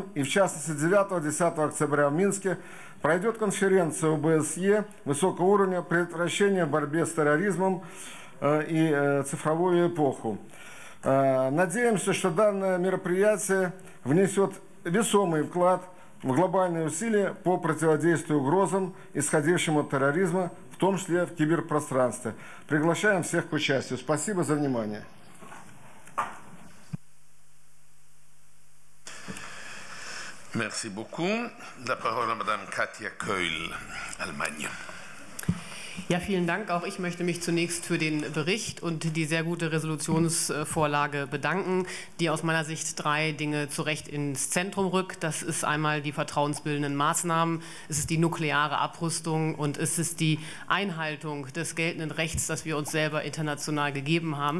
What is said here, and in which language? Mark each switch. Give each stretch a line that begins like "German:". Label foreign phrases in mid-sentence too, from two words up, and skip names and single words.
Russian: И в частности 9-10 октября в Минске пройдет конференция ОБСЕ высокого уровня предотвращения борьбы с терроризмом и цифровую эпоху. Надеемся, что данное мероприятие внесет весомый вклад в глобальные усилия по противодействию угрозам, исходящим от терроризма, в том числе в киберпространстве. Приглашаем всех к участию. Спасибо за внимание.
French: Merci beaucoup. La parole à Madame Katja Keul, Allemagne.
German: Ja, vielen Dank. Auch ich möchte mich zunächst für den Bericht und die sehr gute Resolutionsvorlage bedanken, die aus meiner Sicht 3 Dinge zu Recht ins Zentrum rückt. Das ist einmal die vertrauensbildenden Maßnahmen, es ist die nukleare Abrüstung und es ist die Einhaltung des geltenden Rechts, das wir uns selber international gegeben haben.